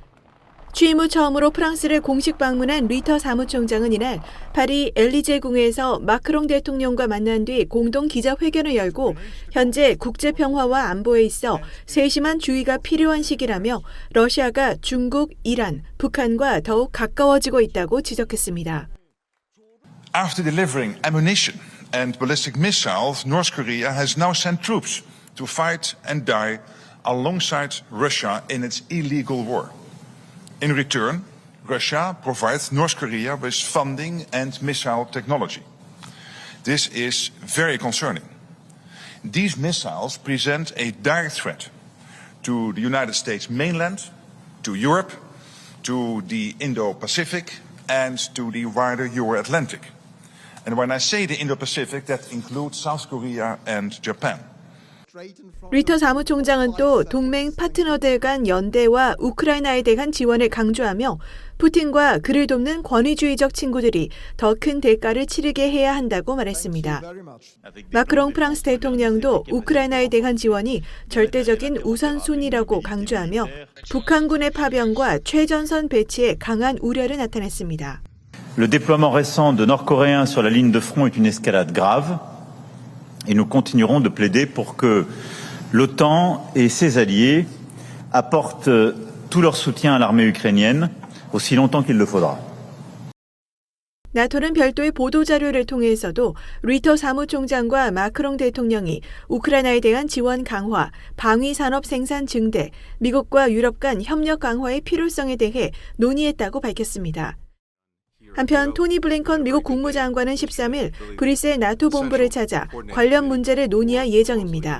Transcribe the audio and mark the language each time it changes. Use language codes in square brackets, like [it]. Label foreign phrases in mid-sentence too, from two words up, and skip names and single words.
[ko] 취임 후 처음으로 프랑스를 공식 방문한 리터 사무총장은 이날 파리 엘리제궁에서 마크롱 대통령과 만난 뒤 공동 기자회견을 열고 현재 국제평화와 안보에 있어 세심한 주의가 필요한 시기라며 러시아가 중국, 이란, 북한과 더욱 가까워지고 있다고 지적했습니다. [en] After delivering ammunition and ballistic missiles, North Korea has now sent troops to fight and die alongside Russia in its illegal war. In return, Russia provides North Korea with funding and missile technology. This is very concerning. These missiles present a direct threat to the United States mainland, to Europe, to the Indo-Pacific, and to the wider Euro-Atlantic. And when I say the Indo-Pacific, that includes South Korea and Japan. [ko] 리터 사무총장은 또 동맹 파트너들 간 연대와 우크라이나에 대한 지원을 강조하며 푸틴과 그를 돕는 권위주의적 친구들이 더 큰 대가를 치르게 해야 한다고 말했습니다. 마크롱 프랑스 대통령도 우크라이나에 대한 지원이 절대적인 우선순위라고 강조하며 북한군의 파병과 최전선 배치에 강한 우려를 나타냈습니다. [fr] Le déploiement récent de Nord-Coréens sur la ligne de front est une escalade grave et nous continuerons de plaider pour que l'OTAN et ses alliés apportent tout leur soutien à l'armée ukrainienne aussi longtemps qu'il le faudra. [ko] 나토는 별도의 보도자료를 통해서도 리터 사무총장과 마크롱 대통령이 우크라이나에 대한 지원 강화, 방위산업 생산 증대, 미국과 유럽 간 협력 강화의 필요성에 대해 논의했다고 밝혔습니다. 한편 토니 블링컨 미국 국무장관은 13일 브뤼셀 나토 본부를 찾아 관련 문제를 논의할 예정입니다.